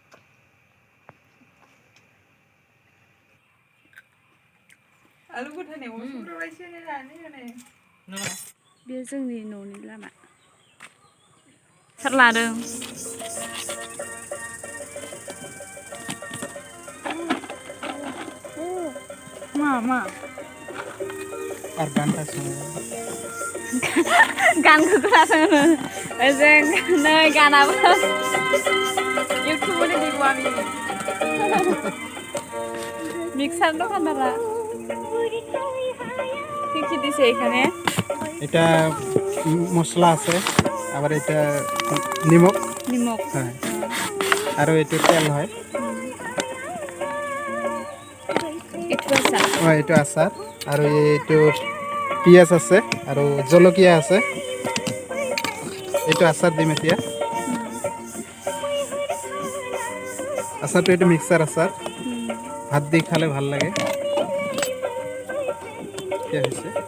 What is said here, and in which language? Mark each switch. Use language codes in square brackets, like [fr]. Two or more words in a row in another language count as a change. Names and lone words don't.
[brx] आलु गोथांनियाव संग्रायसो जानो होनो बे जोंनि न'नि लामा सार लादों मा आर गानगासिनो गानखौ खोनासङो ओजों नै गानाबो इउटुबाव [as] দিব আমি মিক্সার দোকানদারা কি দিছে এখানে এটা মশলা আছে আবার এটা নিমক হ্যাঁ আর এটা তেল হয় এটা আচার আর এইটো পিঁয়াজ আছে আর জলকীয়া আছে এটা আচার দিম এতিয়া আচারটো এটা মিক্সার আচার ভাত দি খালে ভাল লাগে কি হৈছে